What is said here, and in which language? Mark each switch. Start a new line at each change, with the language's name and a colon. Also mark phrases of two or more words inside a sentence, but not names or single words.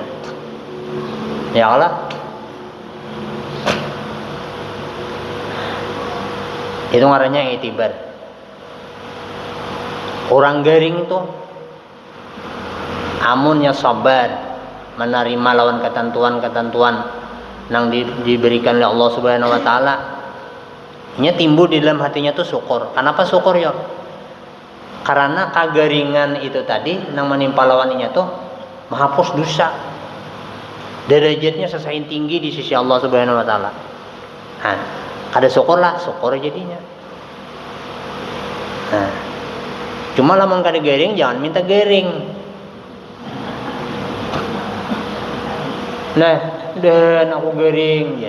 Banjar: Ya Allah, itu ngarannya itibar. Orang garing tuh amunnya sabar menerima lawan ketentuan-ketentuan yang diberikan oleh Allah
Arabic: Subhanahu wa taala,
Banjar: nya timbul di dalam hatinya tuh syukur. Kenapa syukur ya? Karena kagaringan itu tadi yang menimpa lawannya tuh menghapus dosa. Derajatnya sesain tinggi di sisi Allah
Arabic: Subhanahu wa taala.
Banjar: Nah, kada syukurlah, syukur jadinya. Nah, cuma lamun kada garing jangan minta garing. Nah, dan aku garing ya.